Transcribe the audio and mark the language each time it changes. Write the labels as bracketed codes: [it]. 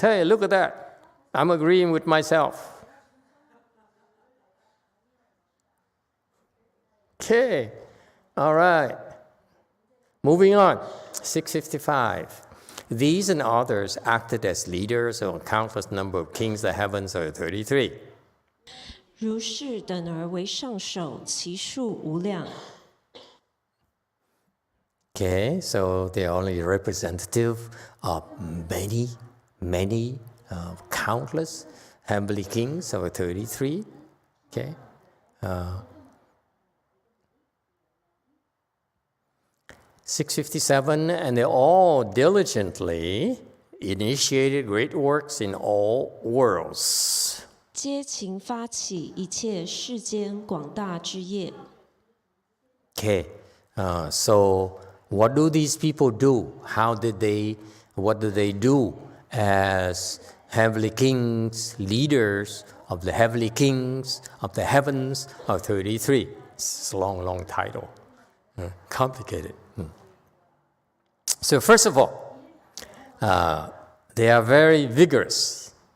[en] Hey, look at that. I'm agreeing with myself. Okay, all right. Moving on, 655. These and others acted as leaders of a countless number of kings. The heavens are 33. [zh] 如是等而为上首，其数无量。 [en] Okay, so they're only representative of many, countless heavenly kings of 33. Okay. 657, and they all diligently initiated great works in all worlds. [zh] 皆勤发起一切世间广大之业。 [en] Okay, so what do these people do? What do they do as heavenly kings, leaders of the heavenly kings of the heavens of 33? It's a long title, complicated. So first of all, they are very vigorous.